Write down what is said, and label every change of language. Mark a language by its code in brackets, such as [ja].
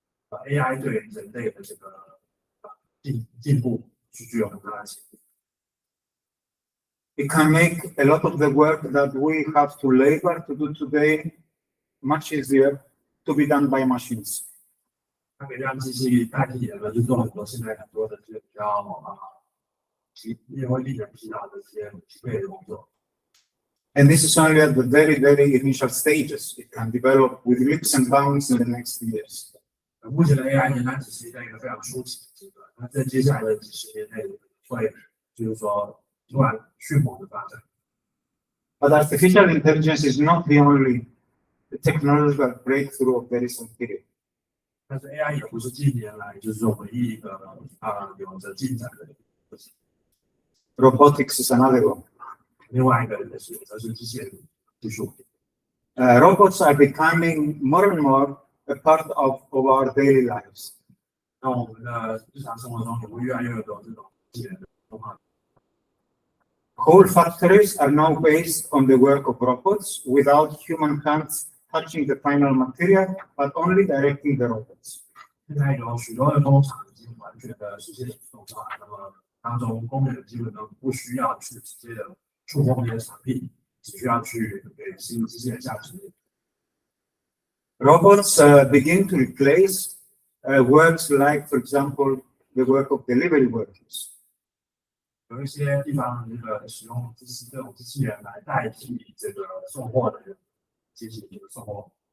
[zh] AI 对人类的这个进步是具有很大的潜力。 [en] It can make a lot of the work that we have to labor to do today much easier to be done by machines. [zh] 它可以让机器代替人们去做很多现在很多的这个比较也会令人疲劳的一些疲惫的工作。 [en] And this is only at the very, very initial stages. It can develop with leaps and bounds in the next years. [zh] 目前的 AI 仍然只是在一个非常初期的阶段，那在接下来的几十年内会就是说突然迅猛的发展。 [en] But artificial intelligence is not the only technological breakthrough of the recent period. [zh] 但是 AI 也不是近年来就是说唯一一个有着进展的事情。 [en] Robotics is another one. [zh] 另外一个则是机械技术。 [en] Robots are becoming more and more a part of our daily lives. [zh] 那我们的日常生活中也会越来越多这种机器人的动画。 [en] Whole factories are now based on the work of robots without human hands touching the final material, but only directing the robots. [zh] 现在有许多的工厂已经完全的实现动画，那么当中工人基本都不需要去直接的触碰这些产品，只需要去给新机器人下指令。 [en] Robots begin to replace works like, for example, the work of delivery workers. [zh] 有一些地方使用这种机器人来代替这个送货的人，机器人送货。